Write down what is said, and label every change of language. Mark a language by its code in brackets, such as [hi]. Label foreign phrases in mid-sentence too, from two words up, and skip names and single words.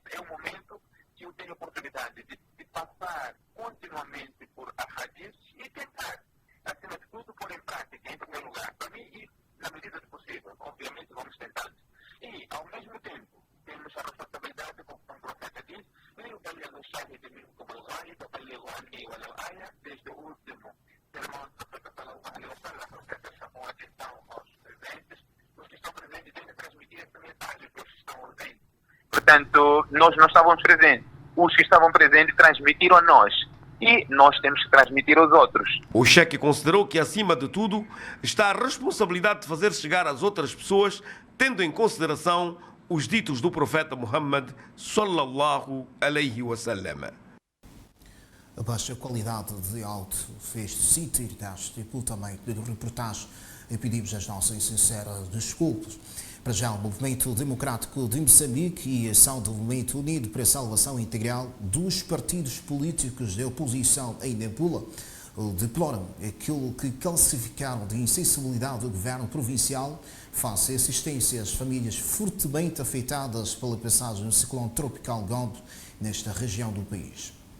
[pt] É um momento que eu tenho a oportunidade de passar continuamente por ahadis e tentar, acima de tudo, pôr em prática, em primeiro lugar. Para mim, e na medida do possível, obviamente vamos tentando. E, ao mesmo tempo, temos a responsabilidade, como o profeta diz, desde o último sermão do profeta [ar] صلى الله عليه وسلم, [pt] o profeta chamou a atenção aos presentes, os que estão presentes devem transmitir essa mensagem que os que estão ausentes. Portanto, nós não estávamos presentes. Os que estavam presentes transmitiram a nós. E nós temos que transmitir aos outros. O cheque considerou que, acima de tudo, está a responsabilidade de fazer chegar às outras pessoas, tendo em consideração os ditos do profeta Muhammad [ar] صلى الله عليه وسلم. [pt] A baixa qualidade de áudio fez-se sentir deste pelo da reportagem e pedimos as nossas sinceras desculpas. Para já, o Movimento Democrático de Moçambique e a ação do Movimento Unido para a Salvação Integral dos partidos políticos de oposição em Nampula deploram aquilo que classificaram de insensibilidade do governo provincial face à assistência às famílias fortemente afetadas pela passagem do ciclone tropical Gombe nesta região do país.